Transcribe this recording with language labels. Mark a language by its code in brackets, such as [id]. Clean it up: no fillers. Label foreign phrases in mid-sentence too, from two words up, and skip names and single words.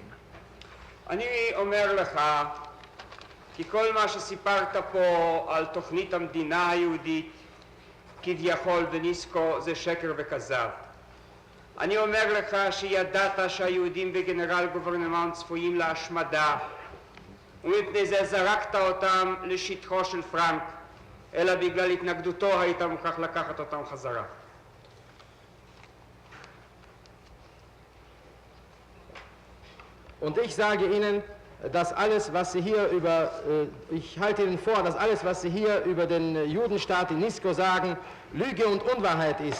[he] אני אומר לך, כי כל מה שסיפרת פה על תוכנית המדינה היהודית, כביכול וניסקו, זה שקר וכזב. אני אומר לך שידעת שהיהודים בגנרל גוברנמנט צפויים להשמדה, ומפני זה זרקת אותם לשטחו של פרנק, אלא בגלל התנגדותו היית מוכרח לקחת אותם חזרה. [de] Und ich sage Ihnen, dass alles, was Sie hier ich halte Ihnen vor, dass alles, was Sie hier über den Judenstaat in Nisko sagen, Lüge und Unwahrheit ist.